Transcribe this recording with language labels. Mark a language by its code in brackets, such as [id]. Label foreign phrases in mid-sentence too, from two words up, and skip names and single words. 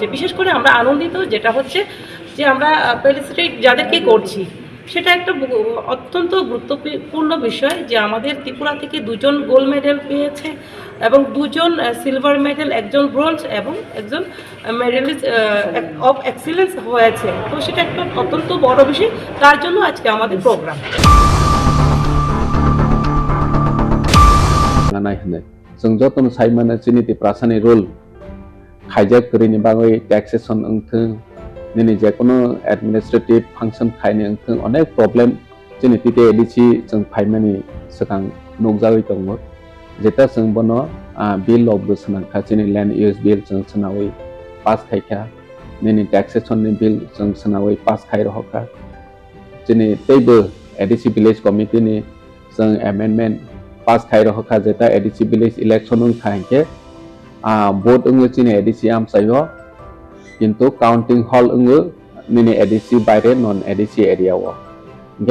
[bn] বিশেষ করে আমরা আনন্দিত যেটা হচ্ছে যে আমরা ফেলিসিটেট যাদেরকে করছি, সেটা একটা অত্যন্ত গুরুত্বপূর্ণ বিষয় যে আমাদের ত্রিপুরা থেকে 2 জন [en] gold medal [bn] পেয়েছে এবং 2 জন [en] silver medal, [bn] 1 জন ব্রোঞ্জ এবং 1 জন [en] medalist of excellence [bn] হয়েছে। তো সেটা একটা অত্যন্ত বড় বিষয়, তার জন্য আজকে আমাদের প্রোগ্রাম। [trp] जों जतन साइमाना चिनिति प्रासानि रोल खाइजाक करिनि बागै टैक्सेशन अंथों निनि जेकुनु [en] administrative function [trp] खाइनि अंथों अनेक प्रॉब्लम चिनिति ते एडिसि जों फाइमानि सकां नोगजागै दंमो जेता जों बनो [en] bill of the [trp] सनाखा चिनि [en] land use bill [trp] जों सनावै पास खाइखा निनि टैक्सेशन नि बिल जों सनावै पास खाइ रहका चिनि तेबो एडिसि [en] village committee [trp] नि जों अमेंडमेंट पास खाइ रहका जेता एडिसि [en] village election [trp] खाइके भोट अंगो चिनि एडिसि आमसायो किन्तु [en] counting hall [trp] अंगो निनि एडिसि बाइरे [en] non ADC area [trp] वो के